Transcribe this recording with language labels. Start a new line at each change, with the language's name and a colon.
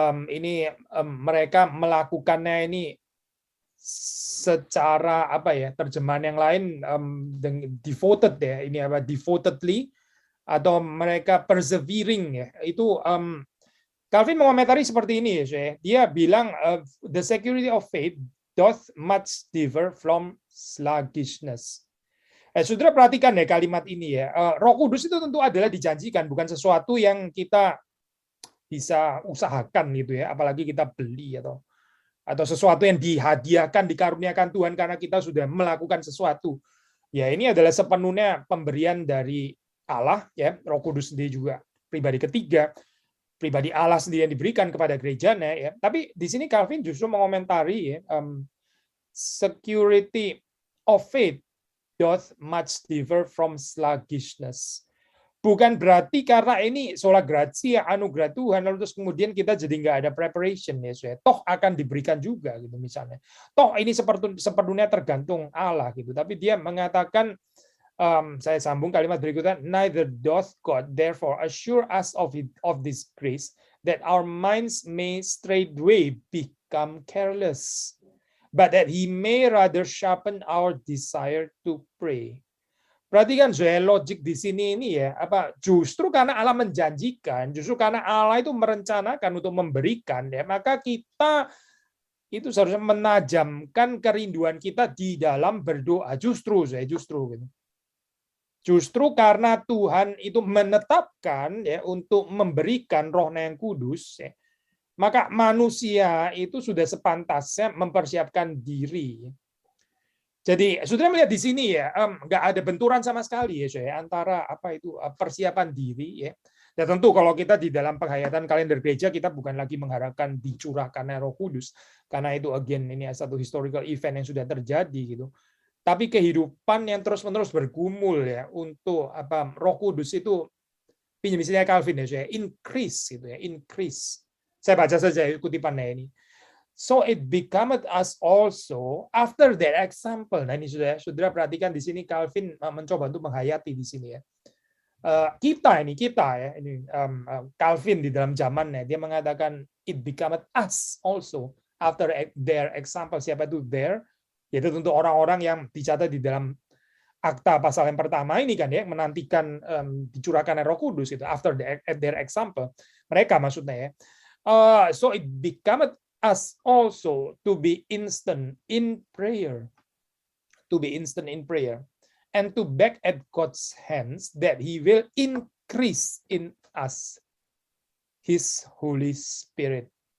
Indonesian: Ini mereka melakukannya ini secara apa ya, terjemahan yang lain devoted ya, ini devotedly, atau mereka persevering ya. Itu Calvin mengomentari seperti ini ya. Dia bilang
English: the security of faith doth much differ from sluggishness.
Indonesian: Saudara perhatikan ya kalimat ini ya. Roh Kudus itu tentu adalah dijanjikan, bukan sesuatu yang kita bisa usahakan gitu ya, apalagi kita beli atau sesuatu yang dihadiahkan, dikaruniakan Tuhan karena kita sudah melakukan sesuatu. Ya, ini adalah sepenuhnya pemberian dari Allah ya. Roh Kudus sendiri juga pribadi ketiga, pribadi Allah sendiri yang diberikan kepada gerejanya ya. Tapi di sini Calvin justru mengomentari ya,
English: security of faith doth much differ from sluggishness.
Indonesian: Bukan berarti karena ini sola gratia, anugerah Tuhan, lalu terus kemudian kita jadi nggak ada preparation ya, saya. Toh akan diberikan juga gitu misalnya. Toh ini sepenuhnya tergantung Allah gitu. Tapi dia mengatakan, saya sambung kalimat berikutnya,
English: neither doth God therefore assure us of this grace that our minds may straightway become careless, but that He may rather sharpen our desire to pray.
Indonesian: Perhatikan saya logik di sini ini ya, justru karena Allah menjanjikan, justru karena Allah itu merencanakan untuk memberikan ya, maka kita itu seharusnya menajamkan kerinduan kita di dalam berdoa. Justru gitu. Justru karena Tuhan itu menetapkan ya untuk memberikan Roh-Nya yang kudus ya, maka manusia itu sudah sepantasnya mempersiapkan diri. Jadi saudara melihat di sini ya, nggak ada benturan sama sekali ya saya antara persiapan diri ya. Dan tentu kalau kita di dalam penghayatan kalender gereja kita bukan lagi mengharapkan dicurahkannya Roh Kudus karena itu again ini satu
English: historical event
Indonesian: yang sudah terjadi gitu. Tapi kehidupan yang terus-menerus bergumul ya untuk Roh Kudus itu pinjam istilahnya Calvin ya saya, increase gitu ya, increase. Saya baca saja kutipannya ini.
English: So it becometh us also after that example.
Indonesian: Nah ini saudara perhatikan di sini Calvin mencoba untuk menghayati di sini ya. Kita ya ini Calvin di dalam zamannya dia mengatakan
English: it becometh us also after their example.
Indonesian: Siapa itu there? Yaitu untuk orang-orang yang dicatat di dalam akta pasal yang pertama ini kan ya menantikan dicurahkan Roh Kudus itu after their example. Mereka maksudnya ya.
English: So it becometh us also to be instant in prayer, and to beg at God's hands that He will increase in us His Holy Spirit.